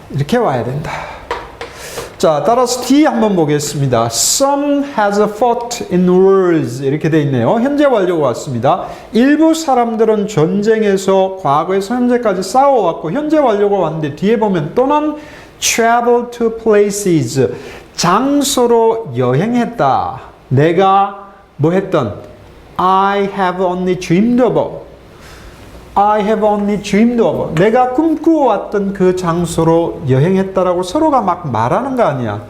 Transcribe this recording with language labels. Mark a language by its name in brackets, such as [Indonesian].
[Korean] 이렇게 와야 된다. 자, 따라서 D 한번 보겠습니다. [English] Some has fought in wars. [Korean] 이렇게 돼 있네요. 현재 완료가 왔습니다. 일부 사람들은 전쟁에서 과거에서 현재까지 싸워왔고 현재 완료가 왔는데 뒤에 보면 또는 [English] travel to places. [Korean] 장소로 여행했다. 내가 뭐 했던 [English] I have only dreamed of. I have only dreamed of. [Korean] 내가 꿈꾸어왔던 그 장소로 여행했다라고 서로가 막 말하는 거 아니야.